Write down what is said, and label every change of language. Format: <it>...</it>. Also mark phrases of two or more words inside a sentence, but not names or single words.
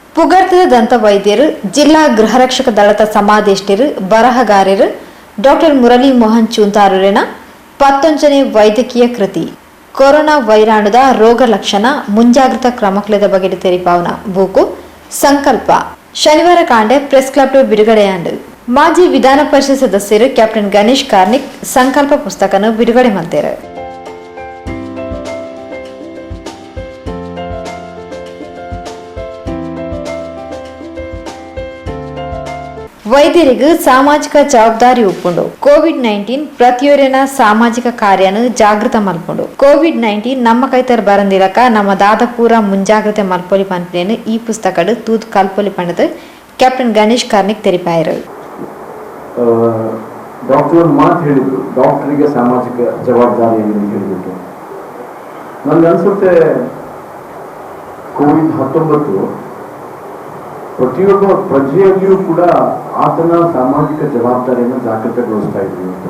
<tcy>ಪುಗರ್ತದ ದಂತ ವೈದ್ಯರು, ಜಿಲ್ಲಾ ಗೃಹರಕ್ಷಕ ದಳದ ಸಮಾದೇಷ್ಟರು, ಬರಹಗಾರರು ಡಾಕ್ಟರ್ ಮುರಳಿ ಮೋಹನ್ ಚೂಂತಾರೂರಿನ 11ನೇ ವೈದ್ಯಕೀಯ ಕೃತಿ ಕೊರೋನಾ ವೈರಾಣುದ ರೋಗ ಲಕ್ಷಣ ಮುಂಜಾಗ್ರತಾ ಕ್ರಮಗಳ ಬಗ್ಗೆ ತೆರಿಪಾವನ ಬೂಕು ಸಂಕಲ್ಪ ಶನಿವಾರ ಕಾಂಡೆ ಪ್ರೆಸ್ ಕ್ಲಬ್ ಬಿಡುಗಡೆಯಾಂಡು ಮಾಜಿ ವಿಧಾನ ಪರಿಷತ್ ಸದಸ್ಯರು ಕ್ಯಾಪ್ಟನ್ ಗಣೇಶ್ ಕಾರ್ನಿಕ್ ಸಂಕಲ್ಪ ಪುಸ್ತಕವನ್ನು ಬಿಡುಗಡೆ ಮಾಡ್ತಾರೆ. ವೈದ್ಯರಿಗೂ ಸಾಮಾಜಿಕ ಜವಾಬ್ದಾರಿ ಒಪ್ಪುಂಡು. ಕೋವಿಡ್-19 ಪ್ರತಿಯೊರಿನ ಸಾಮಾಜಿಕ ಕಾರ್ಯನು ಜಾಗೃತ ಮಲ್ಪುಂಡು. ಕೋವಿಡ್-19 ನಮ್ಮ ಕೈತರ ಬರಂದಿರಕ ನಮ್ಮ ದಾದಪೂರ ಮುಂಜಾಗ್ರತೆ ಮಲ್ಪೊಲಿ ಪನ್ಪೇನು ಈ ಪುಸ್ತಕಡು ತೂತ್ ಕಲ್ಪೊಲಿ ಪಂಡದು ಕ್ಯಾಪ್ಟನ್ ಗಣೇಶ್ ಕಾರ್ನಿಕ್ ತೆರಿಪಾಯರು.</tcy> <kn>ಡಾಕ್ಟರ್ ಮಾತು ಹೇಳಿದ್ರು, ಡಾಕ್ಟರಿಗೆ ಸಾಮಾಜಿಕ ಜವಾಬ್ದಾರಿ ಹೇಳಿಬಿಟ್ಟು ನನಗೆ ಅನ್ಸುತ್ತೆ ಕೋವಿಡ್-19 ಪ್ರತಿಯೊಬ್ಬ ಪ್ರಜೆಯಲ್ಲಿಯೂ ಕೂಡ ಆತನ ಸಾಮಾಜಿಕ ಜವಾಬ್ದಾರಿಯನ್ನು ಜಾಗೃತಗೊಳಿಸ್ತಾ ಇದ್ವಿ</kn>